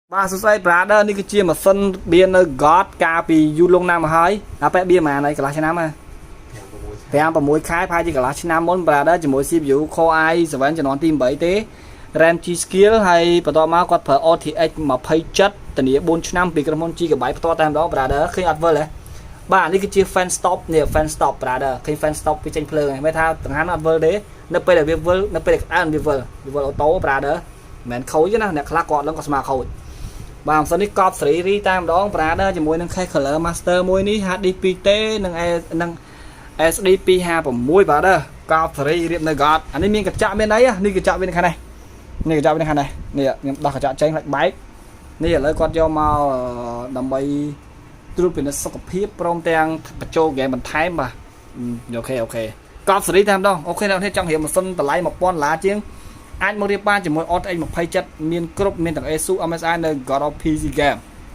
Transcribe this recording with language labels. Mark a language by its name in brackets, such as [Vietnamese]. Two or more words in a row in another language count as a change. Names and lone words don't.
[Khmer] បាទសួស្តី brother នេះគឺជាម៉ាស៊ីនបៀននៅ God កាលពីយូរលង់ណាស់មកហើយដល់ពេលបៀនប៉ុន្មានហើយកន្លះឆ្នាំហ่ะ5 6ខែប្រហែលជាកន្លះឆ្នាំមុន brother ជាមួយ CPU Core i7 ជំនាន់ទី8ទេ RAM G Skill ហើយបន្ទាប់មកគាត់ប្រើ RTX 27ធានា4ឆ្នាំពីក្រុមហ៊ុន Gigabyte ផ្ទាល់តែម្ដង brother ឃើញអត់វិលហ៎បាទនេះគឺជា [English] fan stop [Khmer] នេះ [English] fan stop [Khmer] brother ឃើញ [English] fan stop [Khmer] វាចេញភ្លើងហ្នឹងមិនថាដង្ហើមអត់វិល ទេនៅពេលដែលវាវិលនៅពេលដែលក្តៅវាវិលអូតូ brother មិនមែនខូចទេណាអ្នកខ្លះគាត់ឡើងក៏ស្មារខូចបាទម៉ាស៊ីននេះកប់សេរីតែម្ដង brother ជាមួយនឹង case color master មួយនេះ HD 2T និង SD 256 brother កប់សេរីរៀបនៅ God អានេះមានកញ្ចក់មានអីនេះកញ្ចក់វានៅខាងនេះនេះកញ្ចក់វានៅខាងនេះនេះខ្ញុំដោះកញ្ចក់ចេញផ្លាច់បែកនេះឥឡូវគាត់យកមកដើម្បីត្រួតពិនិត្យសុខភាពព្រមទាំងបញ្ចូលហ្គេមបន្ថែមបាទអូខេកប់សេរីតែម្ដងអូខេអ្នកនេះចង់រៀបម៉ាស៊ីនតម្លៃ$1000ជាងអាចមករៀបបានជាមួយ RTX 27មានគ្រប់មានទាំង ASUS MSI នៅ God of PC Game